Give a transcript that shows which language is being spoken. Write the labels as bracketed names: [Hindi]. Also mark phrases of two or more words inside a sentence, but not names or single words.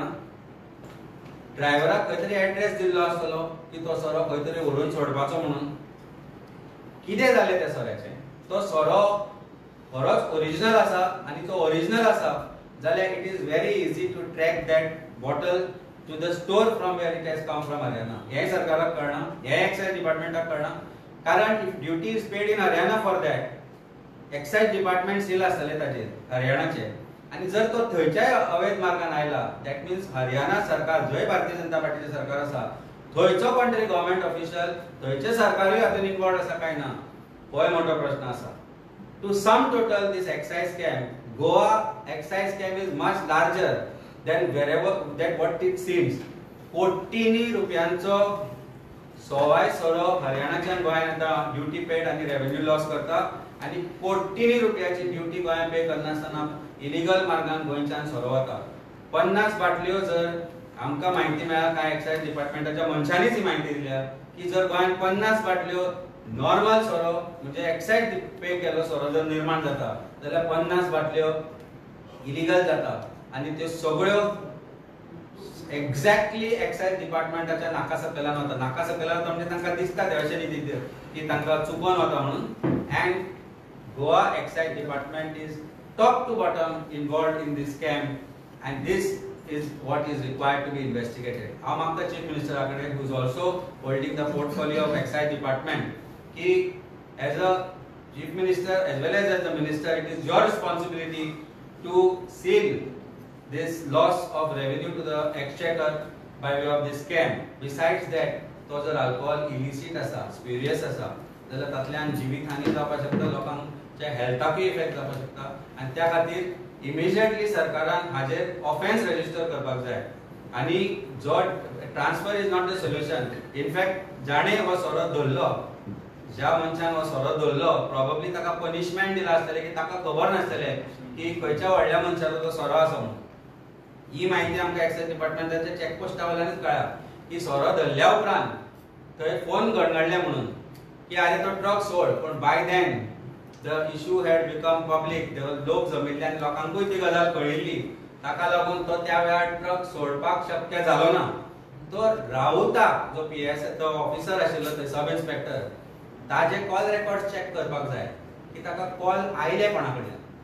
[Konkani] ड्रायव्हराक खंय तरी एड्रेस दिल्लो आसतलो की तो सोरो खंय तरी व्हरून सोडपाचो म्हणून. कितें जालें त्या सोऱ्याचें? तो सोरो खरोच ओरिजिनल आसा आनी तो ओरिजिनल आसा जाल्यार [English] it is very easy to track that bottle to the store from where it has come from Haryana. [Konkani] हें सरकाराक कळना, हें एक्सायज डिपार्टमेंटाक कळना. कारण [English] if duty is paid in Haryana for that, excise department seal [Konkani] आसतलें ताचेर हरियाणाचें, आनी जर तो थंयच्याय अवैध मार्गान आयला [English] that means [Konkani] हरियाणा सरकार, जंय भारतीय जनता पार्टीचें सरकार आसा, थंयचो कोण तरी [English] government official, [Konkani] थंयचें सरकारूय हातूंत इन्वॉल्ड आसा काय ना, हो मोठो प्रश्न आसा. [English] To sum total, this excise scam, Goa excise scam is much larger than wherever that what it seems. [Konkani] कोटींनी रुपयांचो सवाय सोरो हरियाणाच्यान गोंयांत येता, [English] duty paid [Konkani] आनी [English] revenue loss [Konkani] करता, आनी कोटींनी रुपयाची ड्युटी गोंयांत पे करनासतना इलिगल मार्गान गोंयच्यान सोरो वता. 50 बाटल्यो जर आमकां म्हायती मेळ्ळा, कांय एक्सायज डिपार्टमेंटाच्या मनशांनीच ही म्हायती दिल्या की जर गोंयांत 50 बाटल्यो नॉर्मल सोरो म्हणजे [English] excise pay [Konkani] केलो सोरो जर निर्माण जाता जाल्यार 50 बाटल्यो इलिगल जाता, आनी त्यो सगळ्यो एक्झॅक्टली एक्सायज डिपार्टमेंटाच्या नाका सकयल्यान वता. नाका सकयल्यान वता म्हणजे तांकां दिसता ते अशें न्ही की तांकां चुकोवन वता म्हणून. [English] and Goa excise department is top to bottom involved in this scam, and this is what is required to be investigated. [Konkani] हांव मागता चीफ मिनिस्टरा कडेन, [English] who is also holding the portfolio of excise department, कि as a chief minister as well as the minister, it is your responsibility to seal this loss of revenue to the exchequer by way of this scam. Besides that, [Konkani] तो जर अल्कोहोल illicit आसा, spurious आसा, जाल्यार तातल्यान जिवीत हानी जावपाक शकता, लोकांच्या हेल्थाकूय इफेक्ट जावपाक शकता, आनी त्या खातीर इमिजिएटली सरकारान हाजेर [English] offence register [Konkani] करपाक जाय. आनी जो [English] transfer is not the solution. [Konkani] इनफॅक्ट जाणें हो सोरो धरलो, ज्या मनशान हो सोरो धरलो, प्रोबेबली ताका पनिशमेंट दिला आसतलें की ताका खबर नासतलें की खंयच्या व्हडल्या मनशाचो तो सोरो आसा म्हणून. ही म्हायती आमकां एक्सायज डिपार्टमेंटाच्या चॅकपोस्टा वयल्यानूच कळ्ळा की सोरो धरल्या उपरांत थंय फोन घडघडले म्हणून की आरे तो ट्रक सोड. [English] पण by then the issue had become public. [Konkani] लोक जमिल्ले आनी लोकांकूय ती गजाल कळिल्ली, ताका लागून तो त्या वेळार ट्रक सोडपाक शक्य जालो ना. तो राऊताक, जो पीएस तो ऑफिसर आशिल्लो थंय [English] sub inspector, [Konkani] ताजे [English] call record check [Konkani] करपाक जाय की ताका कॉल आयले कोणा कडल्यान.